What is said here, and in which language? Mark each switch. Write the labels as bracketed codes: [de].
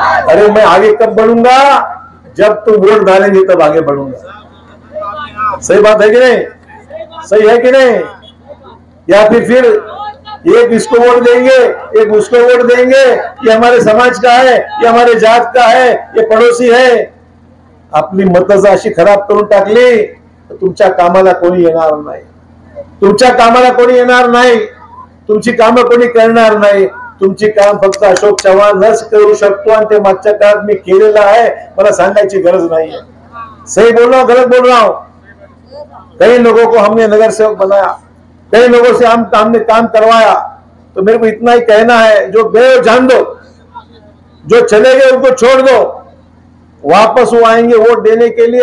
[hi] अरे मैं आगे कब बढ़ूंगा? जब तुम वोट डालेंगे तब आगे बढ़ूंगा. सही बात है कि नहीं? सही है कि नहीं? या फिर एक इसको वोट देंगे, एक उसको वोट देंगे, ये हमारे समाज का है, ये हमारे जात का है, ये पड़ोसी है. [mr] आपली मतदार अशी खराब करून टाकली तर तुमच्या कामाला कोणी येणार नाही, तुमच्या कामाला कोणी येणार नाही, तुमची कामं कोणी करणार नाही. तुमची काम फक्त अशोक चव्हाणच करू शकतो आणि ते मागच्या काळात मी केलेलं आहे, मला सांगायची गरज नाही. [hi] सही बोल रहा हूं, गलत बोल रहा हूं? कई लोगों को हमने नगर सेवक बनाया, कई लोगों से हमने काम करवाया. तो मेरे को इतना ही कहना है, जो गए जान दो, जो चले गए उनको छोड़ दो, वापस वो आएंगे वोट देने के लिए.